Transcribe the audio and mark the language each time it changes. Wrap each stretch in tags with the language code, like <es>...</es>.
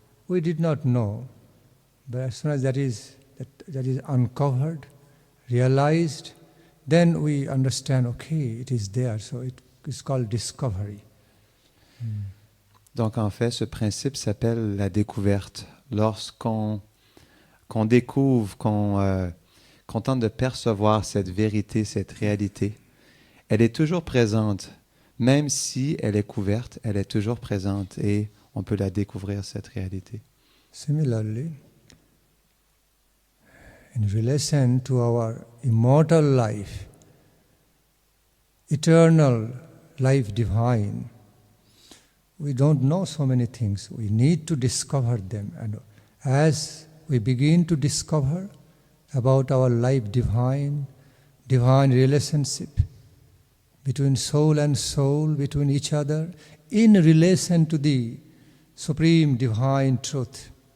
<en>We did not know, but as soon as that is uncovered, realized, then we understand, okay, it is there. So it is called discovery.</en> <fr>Donc, en fait, ce principe s'appelle la découverte. Lorsqu'on découvre, qu'on tente de percevoir cette vérité, cette réalité, elle est toujours présente. Même si elle est couverte, elle est toujours présente et on peut la découvrir, cette réalité.</fr> <en>Similarly, in relation to our immortal life, eternal life divine, we don't know so many things. We need to discover them. And as we begin to discover about our life divine relationship between soul and soul, between each other, in relation to the supreme divine truth,</en>